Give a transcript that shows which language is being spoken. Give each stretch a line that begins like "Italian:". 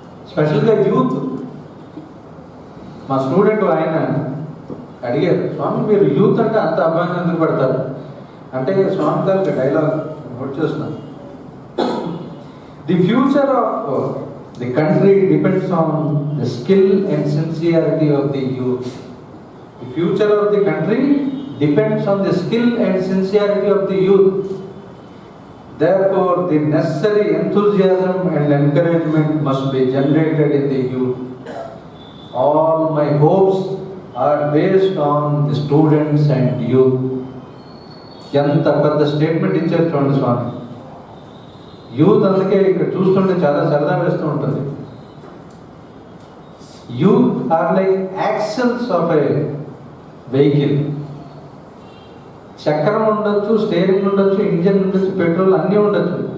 Telugu: స్పెషల్గా యూత్, మా స్టూడెంట్ ఆయన అడిగారు, స్వామి మీరు యూత్ అంటే అంత అభిమానం ఎందుకు పడతారు అంటే, స్వామి గారికి డైలాగ్ నోట్ చేస్తున్నాను.
English: The future of the country depends on the skill and sincerity of the youth. The future of the country depends on the skill and sincerity of the youth. Therefore, the necessary enthusiasm and encouragement must be generated in the youth. All my hopes are based on the students and youth.
Telugu: ఎంత పెద్ద statement ఇచ్చారు చూడండి స్వామి. Youth అందుకే ఇక్కడ చూస్తుంటే చాలా సరదా వేస్తూ ఉంటుంది.
English: Youth are like axles of a vehicle.
Telugu: చక్రం ఉండొచ్చు, స్టీరింగ్ ఉండొచ్చు, ఇంజన్ ఉండొచ్చు, పెట్రోల్ అన్నీ ఉండొచ్చు,